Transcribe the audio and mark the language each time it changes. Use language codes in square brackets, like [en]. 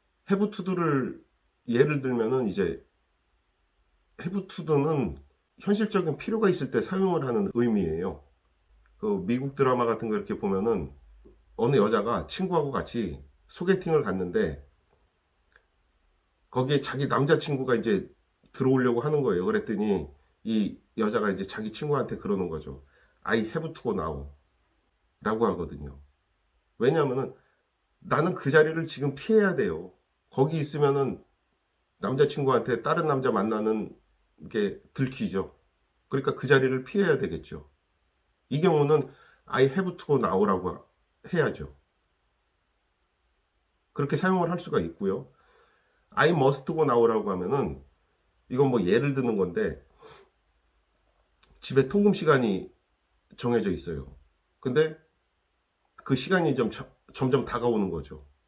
[ko] have to를 예를 들면은 이제 have to는 현실적인 필요가 있을 때 사용을 하는 의미예요. 그 미국 드라마 같은 거 이렇게 보면은 어느 여자가 친구하고 같이 소개팅을 갔는데, 거기에 자기 남자친구가 이제 들어오려고 하는 거예요. 그랬더니 이 여자가 이제 자기 친구한테 그러는 거죠. [en] I have to go now 라고 하거든요. [ko] 왜냐하면은 나는 그 자리를 지금 피해야 돼요. 거기 있으면은 남자친구한테 다른 남자 만나는 게 들키죠. 그러니까 그 자리를 피해야 되겠죠. [en] 이 경우는 I have to go now라고 해야죠. [ko] 그렇게 사용을 할 수가 있고요. I must go now 라고 하면은 이건 뭐 예를 드는 건데, 집에 통금 시간이 정해져 있어요. 근데 그 시간이 점점 다가오는 거죠.